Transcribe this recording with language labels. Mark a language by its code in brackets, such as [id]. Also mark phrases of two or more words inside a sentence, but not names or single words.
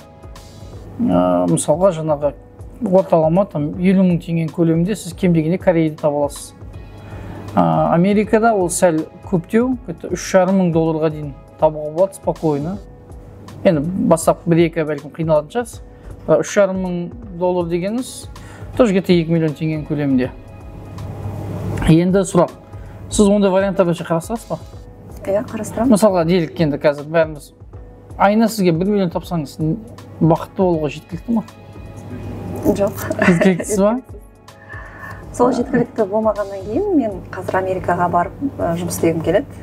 [kk] Мысалға жаңағы орталама 50 мың теңге көлемінде сіз кем дегенде Кореяда таба аласыз. Америкада ол сәл көптеу, 3,5 мың долларға дейін табуға болады спокойно. Енді бастап 1-2 бәлкім қиналатын шығарсыз. 3,5 мың доллар дегеніңіз [ru] тоже где-то [kk] 2 миллион теңге көлемінде. Енді сұрақ, сіз ондай варианттарды қарастырасыз ба? Қарастырамын. Мысалға делік енді қазір бәріміз айына сізге 1 миллион тапсаңыз бақытты болуға жеткілікті ма? Жоқ. Жеткіліктісіз ба? Сол жеткілікті болмағаннан кейін мен қазір Америкаға барып жұмыс істегім келеді.